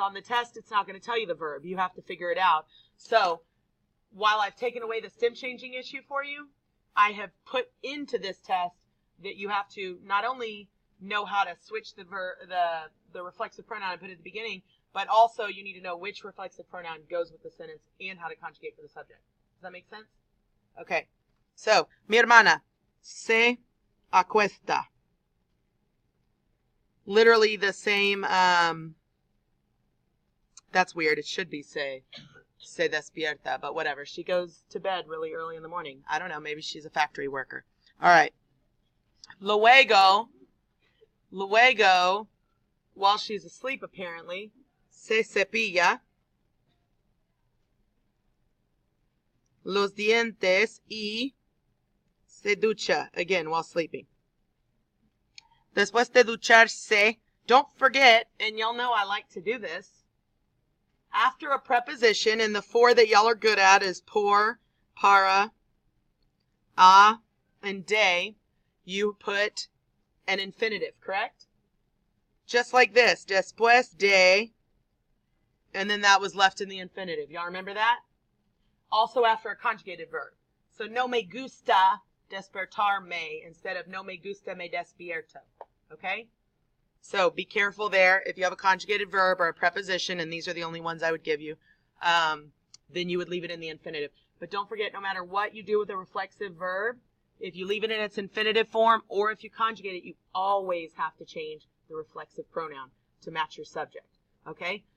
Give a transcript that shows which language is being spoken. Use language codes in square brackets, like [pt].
[en] On the test, it's not going to tell you the verb. You have to figure it out. So, while I've taken away the stem changing issue for you, I have put into this test that you have to not only know how to switch the reflexive pronoun and put it at the beginning, but also you need to know which reflexive pronoun goes with the sentence and how to conjugate for the subject. Does that make sense? Okay. [es] So, mi hermana se acuesta. [en] Literally the same, that's weird. It should be [es] se despierta, [en] but whatever. She goes to bed really early in the morning. I don't know. Maybe she's a factory worker. All right. Luego, while she's asleep apparently, [es] se cepilla los dientes y se ducha, [en] again, while sleeping. [es] Después de ducharse, [en] don't forget, and y'all know I like to do this, after a preposition, and the four that y'all are good at is por, para, a, and de, you put an infinitive, correct? Just like this, [es] después de, [en] and then that was left in the infinitive. Y'all remember that? Also after a conjugated verb. So [es] no me gusta despertarme [en] instead of [es] no me gusta me despierto. [en] Okay? So be careful there. If you have a conjugated verb or a preposition, and these are the only ones I would give you, then you would leave it in the infinitive. But don't forget, no matter what you do with a reflexive verb, if you leave it in its infinitive form or if you conjugate it, you always have to change the reflexive pronoun to match your subject. Okay?